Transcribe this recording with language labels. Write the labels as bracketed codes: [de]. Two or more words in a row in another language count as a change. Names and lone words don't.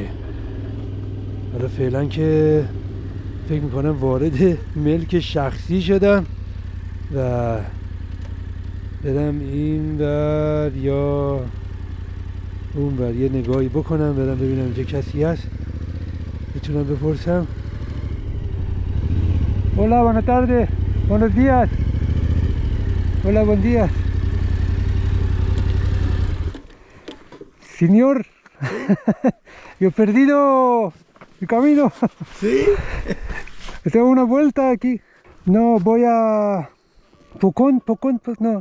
[fa] حالا فعلا که فکر میکنم وارد ملک شخصی شدم و برم این ور یا اون ور یه نگاهی بکنم، برم ببینم اینجا کسی هست میتونم بپرسم. [es] Hola, buenas tardes, buenos días. Hola, buen día. Señor, yo he perdido mi camino. ¿Sí? Tengo una vuelta aquí. No, voy a Pucón, pues no.